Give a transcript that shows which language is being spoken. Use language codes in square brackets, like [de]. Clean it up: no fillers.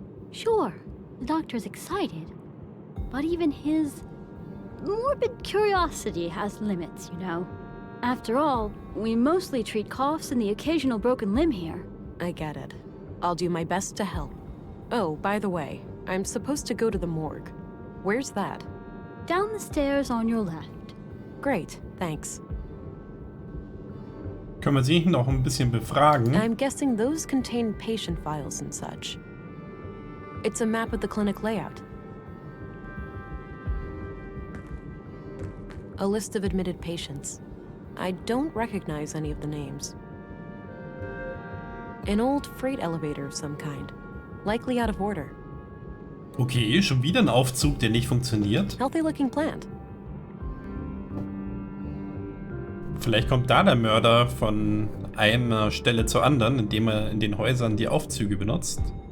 [en] Sure, the doctor's excited, but even his morbid curiosity has limits, you know. After all, we mostly treat coughs and the occasional broken limb here. I get it. I'll do my best to help. Oh, by the way, I'm supposed to go to the morgue. Where's that? Down the stairs on your left. Great, thanks. [de] Können wir sie noch ein bisschen befragen? [en] I'm guessing those contain patient files and such. It's a map of the clinic layout. A list of admitted patients. I don't recognize any of the names. An old freight elevator of some kind. Likely out of order. [de] Okay, schon wieder ein Aufzug, der nicht funktioniert. [en] Healthy looking plant. [de] Vielleicht kommt da der Mörder von einer Stelle zur anderen, indem er in den Häusern die Aufzüge benutzt.